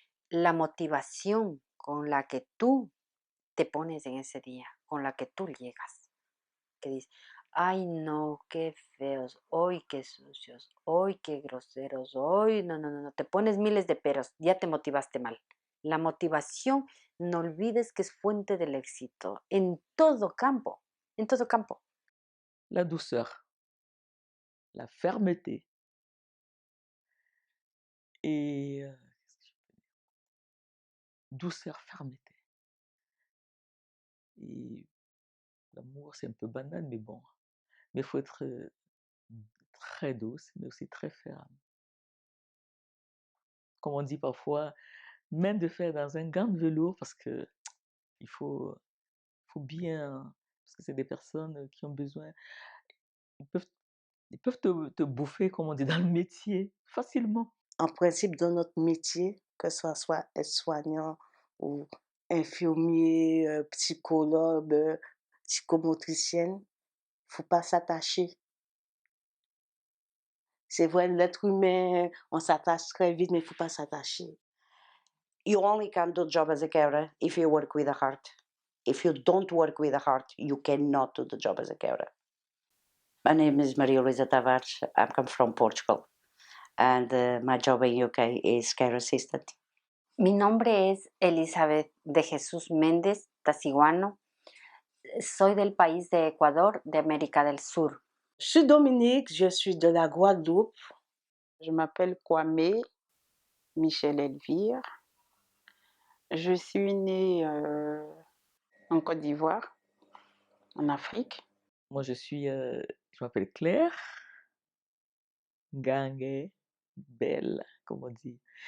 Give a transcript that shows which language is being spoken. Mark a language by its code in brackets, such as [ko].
[es] La motivación con la que tú te pones en ese día, con la que tú llegas, que dices, ay no, qué feos, hoy qué sucios, hoy qué groseros, hoy no, no, no, no, te pones miles de peros, ya te motivaste mal. La motivación, no olvides que es fuente del éxito en todo campo, en todo campo. [fr] La douceur, la fermeté et qu'est-ce que je peux dire? Douceur, fermeté et l'amour, c'est un peu banal, mais bon. Mais il faut être, très douce, mais aussi très ferme. Comme on dit parfois, même de faire dans un gant de velours parce que il faut bien parce que c'est des personnes, qui ont besoin ils peuvent ils peuvent te bouffer, comme on dit dans le métier, facilement. En principe, dans notre métier, que ce soit aide-soignant ou infirmier, psychologue, psychomotricienne, faut pas s'attacher. C'est vrai, l'être humain, on s'attache très vite, mais il faut pas s'attacher. [en] You only can do job as a carer if you work with a heart. If you don't work with a heart, you cannot do the job as a carer. My name is Maria Luisa Tavares. I come from Portugal, and my job in UK is care assistant. [es] Mi nombre es Elizabeth de Jesús Méndez Tasiguano. Soy del país de Ecuador, de América del Sur. [fr] Je suis Dominique, je suis de la Guadeloupe. Je m'appelle Kwame Michel Elvire. Je suis née en Côte d'Ivoire, en Afrique. Moi, je m'appelle Claire Gangué Belle, comme on dit.